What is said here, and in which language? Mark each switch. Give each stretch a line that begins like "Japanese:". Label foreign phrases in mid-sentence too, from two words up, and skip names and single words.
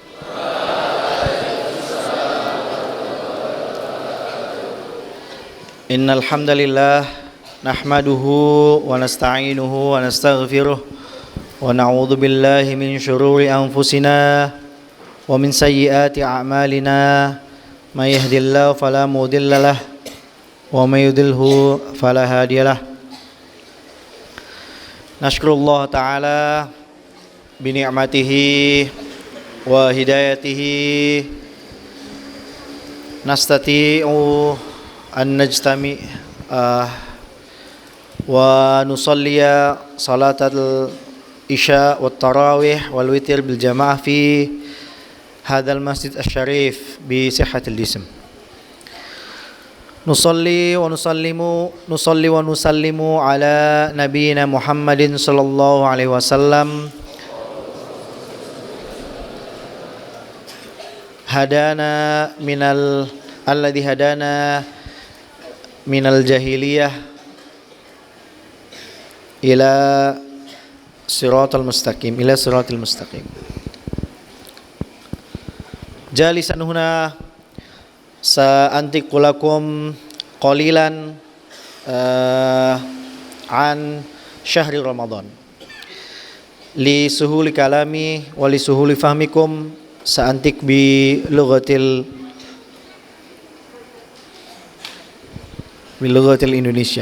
Arabic: إن الحمد لله نحمده ونستعينه ونستغفره ونعوذ بالله من شرور أنفسنا ومن سيئات أعمالنا. من يهده الله فلا مضل له ومن يضلل فلا هادي له. نشكر الله تعالى بنعمته وهدايته نستطيع أن نجتمع ونصلي صلاة العشاء والتراويح والوتر بالجماعة في هذا المسجد الشريف بصحة الجسم. نصلي ونسلم على نبينا محمد صلى الله عليه وسلم. هدانا من الجاهلية إلى الصراط المستقيم جالسا هنا سأنطق لكم قليلا عن شهر رمضان لسهولة كلامي ولسهولة فهمكم سأنطق بلغة الإندونيسية.